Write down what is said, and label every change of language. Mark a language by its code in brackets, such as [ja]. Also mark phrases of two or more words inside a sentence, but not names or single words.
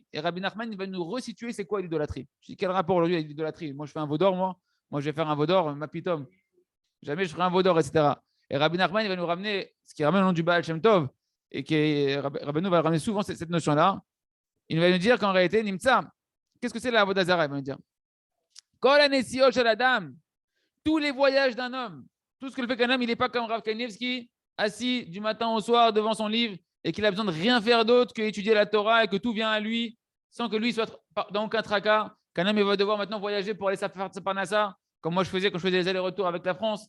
[fr] Et Rabbi Nachman, il va nous resituer c'est quoi l'idolâtrie. Je dis quel rapport aujourd'hui avec l'idolâtrie? Moi, je fais un vaudor, moi, je vais faire un vaudor, [he] מה פתאום. [fr] Jamais je ferai un vaudor, etc. Et Rabbi Nachman, il va nous ramener ce qui ramène le nom du Baal Shem Tov, et qui Rabbeinu va ramener souvent cette notion-là. Il va nous dire qu'en réalité, Nimtza, qu'est-ce que c'est la [he] עבודה זרה? [fr] Il va nous dire [he] כל הנסיעות של אדם, [fr] tous les voyages d'un homme, tout ce que le fait qu'un homme, il n'est pas comme Rav Kanievski, assis du matin au soir devant son livre et qu'il a besoin de rien faire d'autre qu'étudier la Torah et que tout vient à lui sans que lui soit dans aucun tracas, qu'un homme il va devoir maintenant voyager pour aller faire sa parnassa, comme moi je faisais quand je faisais les allers-retours avec la France.